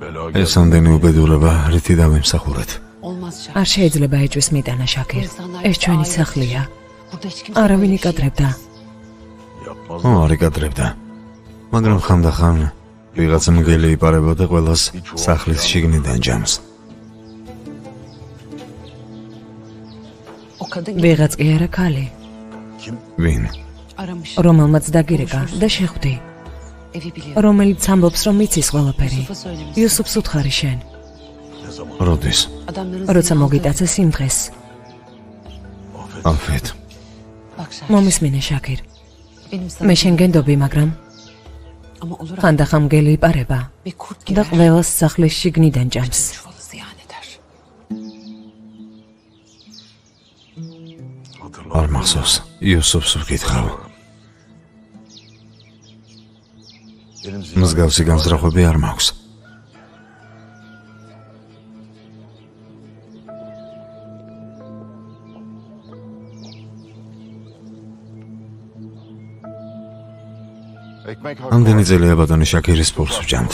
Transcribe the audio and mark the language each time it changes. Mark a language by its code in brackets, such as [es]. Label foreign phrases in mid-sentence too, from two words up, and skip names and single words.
[ka] ეს ამდენი უბედურება რითი დავიმსახურეთ? [tr] Olmaz Şakir. [ka] არ შეიძლება ეჭვის მიტანა შაქირ. İnsanlar ეს ჩვენი aile სახლია. [tr] Burada hiç kimse არავინ böyle bir şey [ka] იკადრებდა. არ იკადრებდა. მაგრამ ხანდახან ვიღაცა მგელი იპარებოდა ყველას სახლის შიგნიდან ჯამს. [tr] O kadın [ka] ვიღაც კი არა ქალი, ვინ? aramış. რომელმაც დაგირეკა და შეხვდი, [tr] Evi biliyor. [ka] რომელიც ამბობს, რომ იცის ყველაფერი. [tr] Yusuf'a söylemiş. [ka] იუსუფს უთხარი შენ, როდის? [tr] Adamların [ka] როცა [tr] seni aldı. [ka] მოგიტაცეს იმ დღეს. ალფრედ, [tr] Bak Şakir. [ka] მომისმინე შაქირ. [tr] Benim sana [ka] მე შენ გენდობი, მაგრამ [tr] ama olur [ka] ხანდახან მგელი იპარება [tr] bir kurt [ka] და [tr] gibi. [ka] ყველას სახლის შიგნიდან ჯამს. [tr] Çuvalı ziyan eder. [ka] არ მახსოვს. იუსუფს ვკითხავ. მსგავსი განზრახვები არ მაქვს. ამდენი წელია ბატონი შაქირის პულს ვჭამთ.